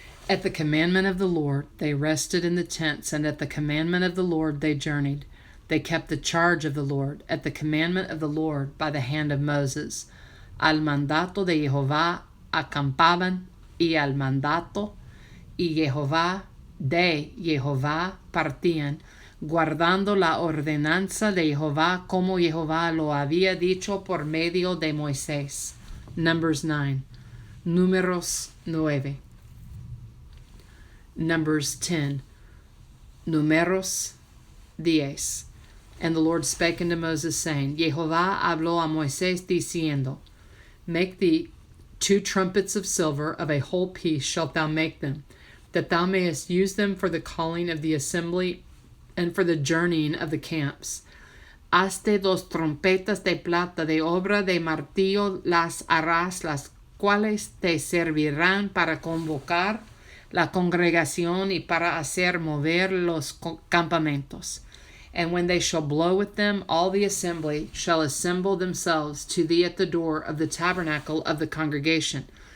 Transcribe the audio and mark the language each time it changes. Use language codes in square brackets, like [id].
[en] At the commandment of the Lord, they rested in the tents, and at the commandment of the Lord, they journeyed. They kept the charge of the Lord, at the commandment of the Lord, by the hand of Moses. [es] Al mandato de Jehová acampaban, y al mandato de Jehová partían, guardando la ordenanza de Jehová como Jehová lo había dicho por medio de Moisés. [en] Numbers 9. [es] Numeros 9. [en] Numbers 10. [es] Numeros 10. [en] And the Lord spake unto Moses, saying, [es] Jehová habló a Moisés, diciendo, [en] Make thee 2 trumpets of silver, of a whole piece shalt thou make them, that thou mayest use them for the calling of the assembly, and for the journeying of the camps. [es] Hazte 2 trompetas de plata, de obra de martillo las harás, las cuales te servirán para convocar la congregación y para hacer mover los campamentos. [en] And when they shall blow with them, all the assembly shall assemble themselves to thee at the door of the tabernacle of the congregation.